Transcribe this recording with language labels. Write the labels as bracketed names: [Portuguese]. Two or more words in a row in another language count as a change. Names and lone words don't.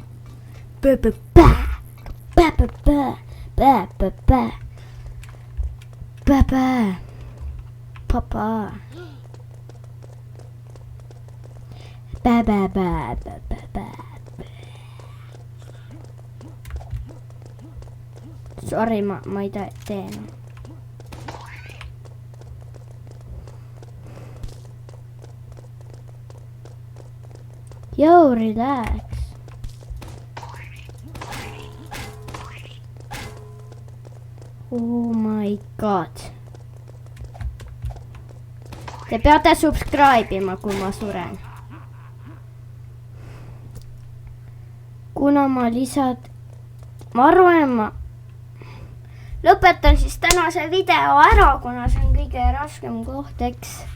[Estonian] Papa. Sori, ma ei tee enam. [English] Yo, relax. Oh my god. [Estonian] Te peate subscribe ima, kui ma suren. Kuna ma arvan, ma lõpetan siis tänase video ära, kuna see on kõige raskem koht, eks.